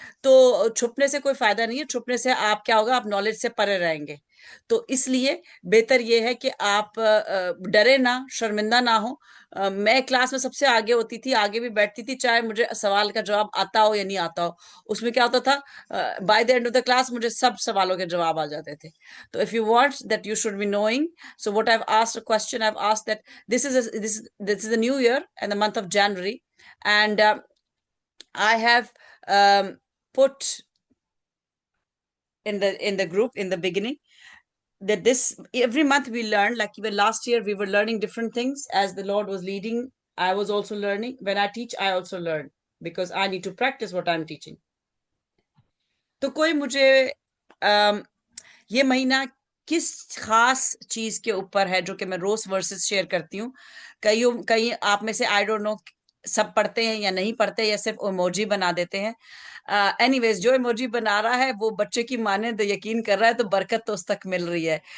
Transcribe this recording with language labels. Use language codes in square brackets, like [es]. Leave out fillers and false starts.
[hi] तो छुपने से कोई फायदा नहीं है, छुपने से आप क्या होगा, आप नॉलेज से परे रहेंगे। तो इसलिए बेहतर ये है कि आप डरे ना, शर्मिंदा ना हो। मैं क्लास में सबसे आगे होती थी, आगे भी बैठती थी, चाहे मुझे सवाल का जवाब आता हो या नहीं आता हो। उसमें क्या होता था, [en] by the end of the class [hi] मुझे सब सवालों के जवाब आ जाते थे। [en] तो if you want that you should be knowing, so what I have asked a question, I have asked that this is the new year and the month of January, and I have put in the group in the beginning that this every month we learn, like even last year we were learning different things as the Lord was leading. I was also learning. When I teach, I also learn, because I need to practice what I'm teaching. [hi] तो कोई मुझे ये महीना किस खास चीज के ऊपर है जो कि मैं रोज वर्सेस शेयर करती हूँ। कई कई आप में से [en] I don't know [hi] सब पढ़ते हैं या नहीं पढ़ते, या सिर्फ इमोजी बना देते हैं। एनीवेज, जो इमोजी बना रहा है वो बच्चे की माने तो यकीन कर रहा है, तो बरकत तो उस तक मिल रही है।